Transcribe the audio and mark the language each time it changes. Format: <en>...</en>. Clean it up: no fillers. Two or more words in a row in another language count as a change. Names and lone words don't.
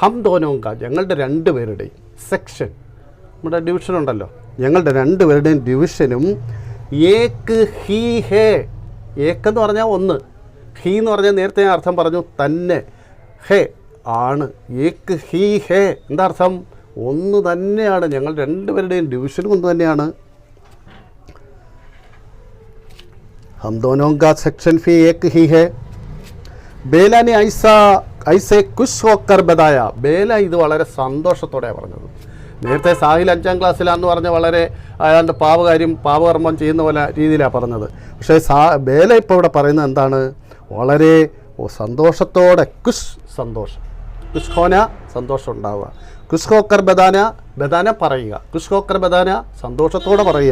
<hi>हम दोनों का</hi> <ml>ഞങ്ങളുടെ രണ്ടുപേരുടെയും സെക്ഷൻ, നമ്മുടെ ഡിവിഷൻ ഉണ്ടല്ലോ, ഞങ്ങളുടെ രണ്ടുപേരുടെയും ഡിവിഷനും</ml> <hi>एक ही है.</hi> <ml>ഏക്കെന്ന് പറഞ്ഞാൽ ഒന്ന്, ഹീ എന്ന് പറഞ്ഞാൽ നേരത്തെ ഞാൻ അർത്ഥം പറഞ്ഞു തന്നെ, ഹേ ആണ്.</ml> <hi>एक ही है</hi> <ml>എന്താ അർത്ഥം? ഒന്ന് തന്നെയാണ്. ഞങ്ങൾ രണ്ടുപേരുടെയും ഡിവിഷനും ഒന്ന് തന്നെയാണ്.</ml> <hi>हम दोनों का सेक्शन फी एक ही है. ബേല ने ऐसे खुश होकर बताया.</hi> <ml>ബേല ഇത് വളരെ സന്തോഷത്തോടെയാണ് പറഞ്ഞത്. നേരത്തെ സാഹിൽ 5ാം ക്ലാസ്സിലാന്ന് പറഞ്ഞ വളരെ അയാളുടെ പാപകർമ്മം ചെയ്യുന്ന പോലെ രീതിയിലാണ് പറഞ്ഞത്. പക്ഷേ ബേല ഇപ്പോൾ ഇവിടെ പറയുന്നത് എന്താണ്? വളരെ സന്തോഷത്തോടെ, സന്തോഷം,</ml> <hi>खुश होना</hi> <ml>സന്തോഷം ഉണ്ടാവുക,</ml> <hi>खुश होकर बताना</hi> <ml>പറയുക,</ml> <hi>खुश होकर बताना</hi> <ml>സന്തോഷത്തോടെ പറയുക.</ml>